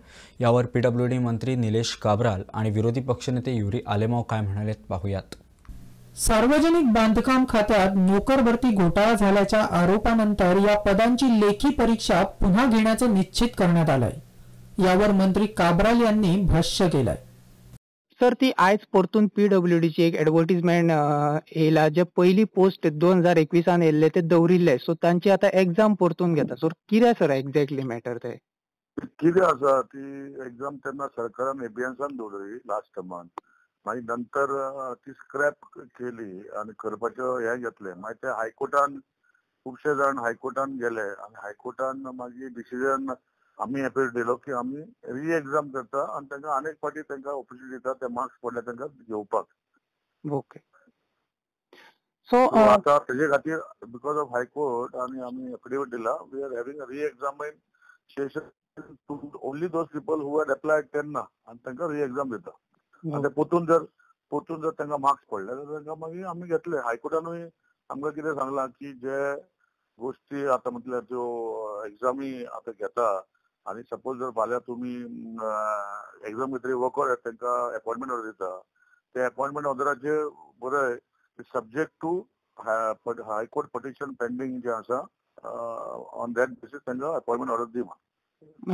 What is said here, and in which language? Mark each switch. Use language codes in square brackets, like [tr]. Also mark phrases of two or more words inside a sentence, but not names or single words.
[mr] यावर PWD मंत्री निलेश काब्राल आणि विरोधी पक्षनेते युरी आलेमाव काय म्हणालेत पाहूयात. सार्वजनिक बांधकाम खात्यात नोकर भरती घोटाळा झाल्याच्या आरोपानंतर या पदांची लेखी परीक्षा पुन्हा घेण्याचं निश्चित करण्यात आलंय. यावर मंत्री काब्राल यांनी भाष्य केलंय. [kok] सर ती आयज परतून PWD ची एक ऍडव्हर्टिजमेंट येयला जे पहिली पोस्ट 2021 येयल्ले ते दवरिल्ले, सो तांची आता एग्जाम परतून घेता. सो कितें [en] sir exactly matter [kok] ते? कितें आसा ती एग्जाम तेन्ना सरकारान एबियन्सान दवरली लास्ट टर्मान, मागीर नंतर ती स्क्रॅप केली आनी करपाचें हें घेतलें. मागीर ते हायकोर्टान खुबशे जाण हायकोर्टान गेले आनी हायकोर्टान मागीर डिसिजन आमी एपील दिलो की आमी री एग्जाम करता आनी तांकां आनीक फावटी तांकां ऑपॉर्च्युनिटी दिता ते मार्क्स पडले तांकां घेवपाक. [en] ओके. सो [kok] आतां तेजे खातीर [en] because of High Court [kok] आनी आमी एफिडेविट दिला [en] we are having re examination only those people who had applied [kok] तेन्ना आनी तांकां री एग्जाम दिता. आनी पोतून जर तांकां मार्क्स पडले जाल्यार तांकां मागीर आमी घेतले. हायकोर्टानूय आमकां कितें सांगलां की जे गोश्टी आतां म्हटल्यार ज्यो एग्जामी आतां घेता आनी सपोज जर फाल्यां तुमी एग्जाम घेतली वकर तांकां [en] appointment order [kok] दिता, ते अपॉइंटमेंट ऑर्डराचेर बरय [en] subject to High Court petition pending [kok] जे आसा [en] on that basis [kok] तांकां [en] appointment order [kok] दी म्हणून.